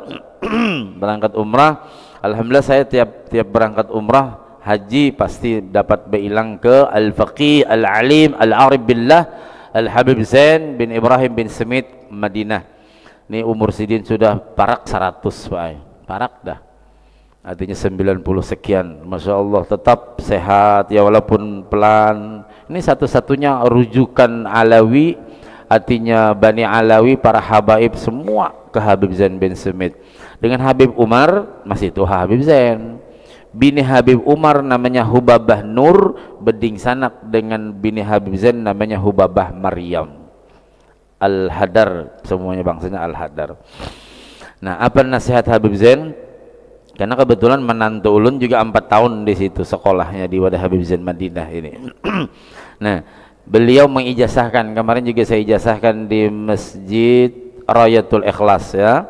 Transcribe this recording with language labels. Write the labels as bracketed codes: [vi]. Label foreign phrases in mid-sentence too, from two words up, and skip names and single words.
[id] Berangkat umrah, alhamdulillah saya tiap berangkat umrah haji pasti dapat berilang ke Al-Faqih Al-Alim Al-Arif Billah Al-Habib Zain bin Ibrahim bin Smith Madinah. [bjn] Ini umur sidin sudah parak 100 Pak. Parak dah. Artinya 90 sekian. [id] Masya Allah tetap sehat ya walaupun pelan. Ini satu-satunya rujukan Alawi, artinya Bani Alawi, para habaib semua ke Habib Zain bin Smith. Dengan Habib Umar masih itu Habib Zain. [bjn] Bini Habib Umar namanya Hubabah Nur, beding sanak dengan bini Habib Zain namanya Hubabah Maryam. [id] Al-Hadar, semuanya bangsanya Al-Hadar. Nah, apa nasihat Habib Zain? Karena kebetulan menantu ulun juga 4 tahun di situ sekolahnya di Wadah Habib Zain Madinah ini. Nah, beliau mengijazahkan, kemarin juga saya ijazahkan di Masjid Rayatul Ikhlas ya.